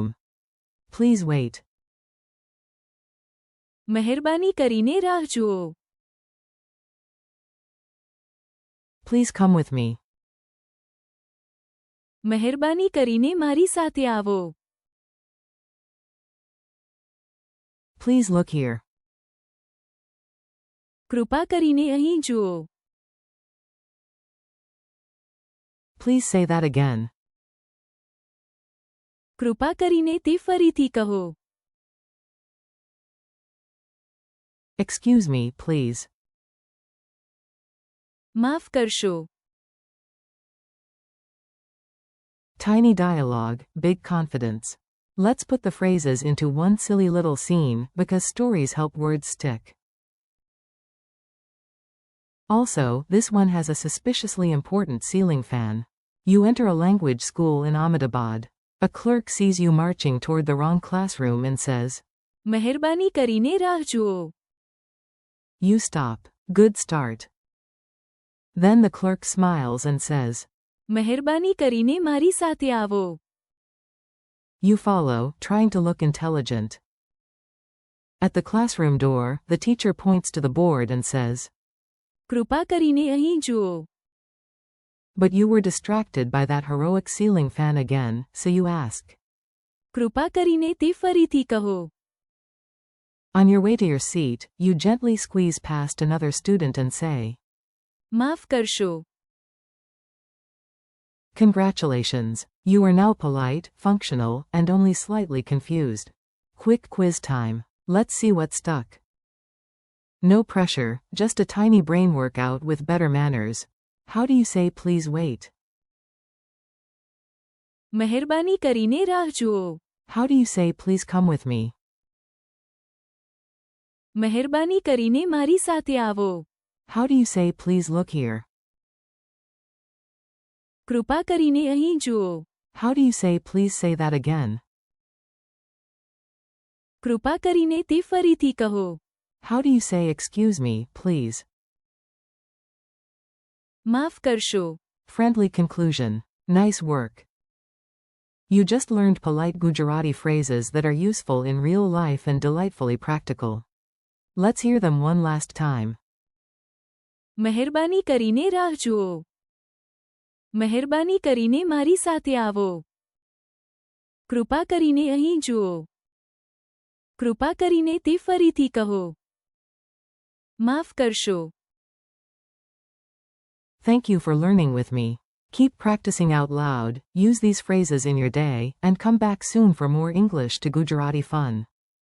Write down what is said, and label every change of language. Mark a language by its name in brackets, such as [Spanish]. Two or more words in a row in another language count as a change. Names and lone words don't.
[English] Please wait. [Gujarati] મહેરબાની કરીને રાહ જુઓ. [English] Please come with me. [Gujarati] મહેરબાની કરીને મારી સાથે આવો. [English] Please look here. [Gujarati] કૃપા કરીને અહીં જુઓ. [English] Please say that again. [Gujarati] કૃપા કરીને તે ફરીથી કહો. [English] Excuse me, please. [Gujarati] માફ કરશો. [English] Tiny dialogue, big confidence. Let's put the phrases into one silly little scene, because stories help words stick. Also, this one has a suspiciously important ceiling fan. You enter a language school in Ahmedabad. A clerk sees you marching toward the wrong classroom and says, [Gujarati] મહેરબાની કરીને રાહ જુઓ. [English] You stop. Good start. Then the clerk smiles and says, [Gujarati] મહેરબાની કરીને મારી સાથે આવો. [English] You follow, trying to look intelligent. At the classroom door, the teacher points to the board and says, [Gujarati] કૃપા કરીને અહીં જુઓ. [English] But you were distracted by that heroic ceiling fan again, so you ask. [Gujarati] કૃપા કરીને તે ફરીથી કહો. [English] On your way to your seat, you gently squeeze past another student and say, [Gujarati] માફ કરશો. [English] Congratulations. You are now polite, functional, and only slightly confused. Quick quiz time. Let's see what stuck. No pressure, just a tiny brain workout with better manners. How do you say please wait? [Gujarati] મહેરબાની કરીને રાહ જુઓ. [English] How do you say please come with me? [Gujarati] મહેરબાની કરીને મારી સાથે આવો. [English] How do you say please look here? [Gujarati] કૃપા કરીને અહીં જુઓ. [English] How do you say please say that again? [Gujarati] કૃપા કરીને તે ફરીથી કહો. [English] How do you say excuse me, please? [Gujarati] માફ કરશો. [English] Friendly conclusion. Nice work. You just learned polite Gujarati phrases that are useful in real life and delightfully practical. Let's hear them one last time. [Gujarati] મહેરબાની કરીને રાહ જુઓ. મહેરબાની કરીને મારી સાથે આવો. કૃપા કરીને અહીં જુઓ. કૃપા કરીને તે ફરીથી કહો. માફ કરશો. [English] Thank you for learning with me. Keep practicing out loud, use these phrases in your day, and come back soon for more English to Gujarati fun.